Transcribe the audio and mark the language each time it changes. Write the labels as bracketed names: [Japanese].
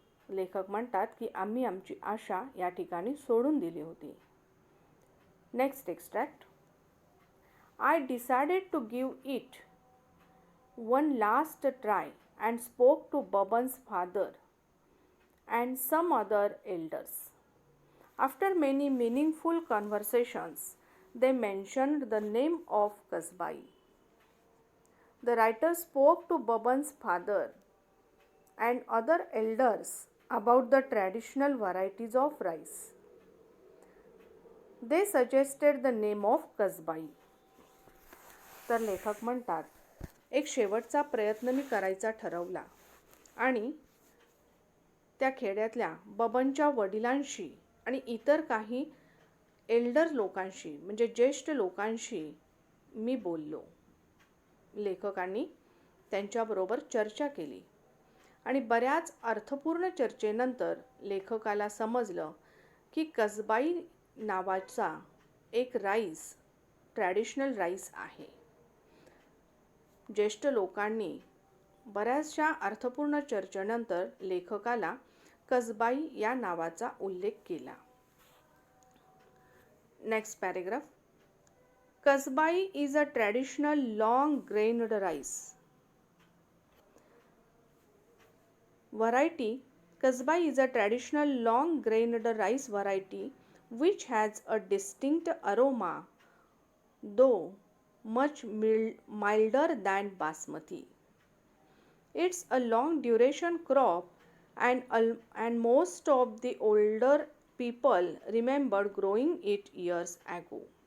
[Marathi] लेखक म्हणतात की आम्ही आमची आशा या ठिकाणी सोडून दिली होती. [English] Next extract. I decided to give it one last try and spoke to Baban's father. and some other elders. After many meaningful conversations, they mentioned the name of Kasbai. The writer spoke to Baban's father and other elders about the traditional varieties of rice. They suggested the name of Kasbai. [Marathi] तर लेखक म्हणतात, एक शेवटचा प्रयत्न मी करायचा ठरवला आणि त्या खेड्यातल्या बबनच्या वडिलांशी आणि इतर काही एल्डर लोकांशी म्हणजे ज्येष्ठ लोकांशी मी बोललो. लेखकांनी त्यांच्याबरोबर चर्चा केली आणि बऱ्याच अर्थपूर्ण चर्चेनंतर लेखकाला समजलं की कसबाई नावाचा एक राईस ट्रॅडिशनल राईस आहे. ज्येष्ठ लोकांनी बऱ्याचशा अर्थपूर्ण चर्चेनंतर लेखकाला कसबाई या नावाचा उल्लेख केला. [English] Next paragraph. Kasbai is a traditional long grained rice variety. Kasbai is a traditional long grained rice variety which has a distinct aroma, though much milder than basmati. It's a long duration crop and most of the older people remembered growing it years ago.